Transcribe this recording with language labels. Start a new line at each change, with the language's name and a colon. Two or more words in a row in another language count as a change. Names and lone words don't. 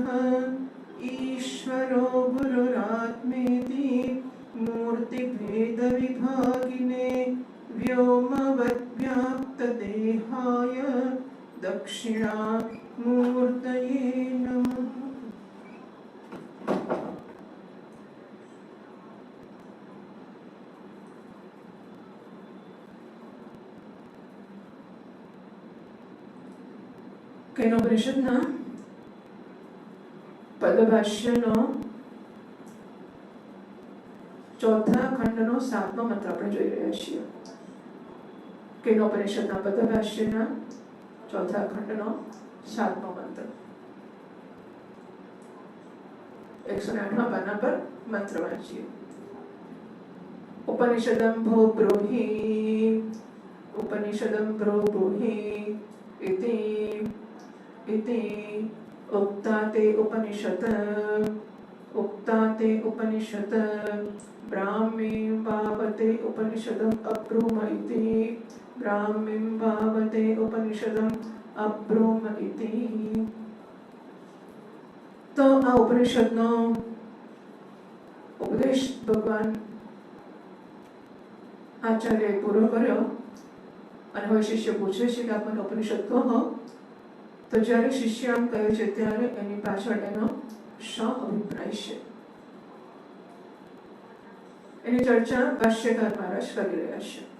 Sanskrit: ईश्वरो गुरुरात्मेति मूर्तिभेदविभागिने व्योमवद्व्याप्तदेहाय दक्षिणामूर्तये नमः.
Gujarati: કેનોપનિષદના પદભાષ્યનો ચોથા ખંડનો 7મો મંત્ર આપણે જોઈ રહ્યા છીએ. કેનોપનિષદના પદભાષ્યના ચોથા ખંડનો 7મો મંત્ર 108મા પાના પર મંત્ર વાંચીએ.
Sanskrit: उपनिषदं भो ब्रूहि उपनिषदं भो ब्रूहि इति उक्ताते उपनिषत् ब्राह्मीं भावते उपनिषदम् अब्रूम इति ब्राह्मीं भावते उपनिषदम् अब्रूम इति.
Gujarati: તો આ ઉપનિષદનો ઉપદેશ ભગવાન આચાર્ય પૂરો કર્યો અને હવે શિષ્ય પૂછે છે કે આપણને ઉપનિષદ કહો. તો જ્યારે શિષ્ય આમ કહે છે ત્યારે એની પાછળ એનો શું અભિપ્રાય છે એની ચર્ચા ભાષ્યકાર મહારાજ કરી રહ્યા છે.